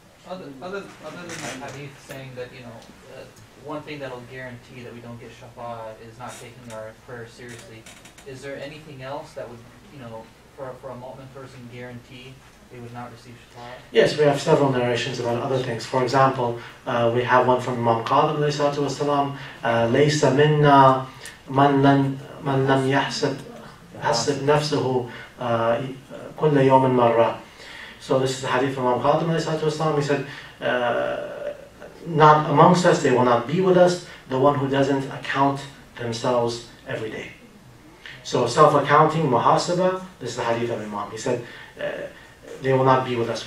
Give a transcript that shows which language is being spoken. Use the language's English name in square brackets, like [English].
[English] Other than the hadith saying that, one thing that'll guarantee that we don't get shafa'a is not taking our prayer seriously, is there anything else that would, for a mu'min person guarantee they would not receive shafa'a? Yes, we have several narrations about other things. [Arabic] For example, we have one from Imam Qadim ﷺ, لَيْسَ مِنَّا مَنْ لَمْ يَحْسِبْ نَفْسَهُ كُلَّ يَوْمٍ مَرَّةٍ. [English] So this is the hadith from Imam Qadim ﷺ. He said, not amongst us, they will not be with us, the one who doesn't account themselves every day. So self-accounting, muhasaba, this is the hadith of Imam. He said, they will not be with us.